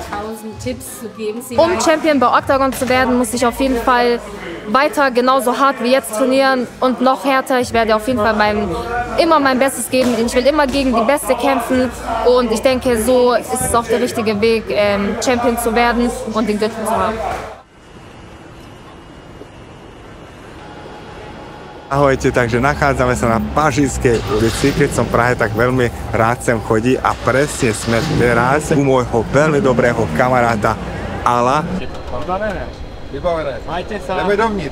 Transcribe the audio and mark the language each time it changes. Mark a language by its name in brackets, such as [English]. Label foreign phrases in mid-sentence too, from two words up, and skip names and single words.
[German] Um Champion bei Octagon zu werden, muss ich auf jeden Fall weiter genauso hart wie jetzt trainieren und noch härter. Ich werde auf jeden Fall immer mein Bestes geben. Ich will immer gegen die Beste kämpfen und ich denke, so ist es auch der richtige Weg, Champion zu werden und den Gürtel zu haben. [Slovak] Ahojte, takže nachádzame sa na Pažijskej ulici, keď som v Prahe, tak veľmi rád sem chodí a presne sme teraz u môjho veľmi dobrého kamaráta Ala. Ideme dovnitř.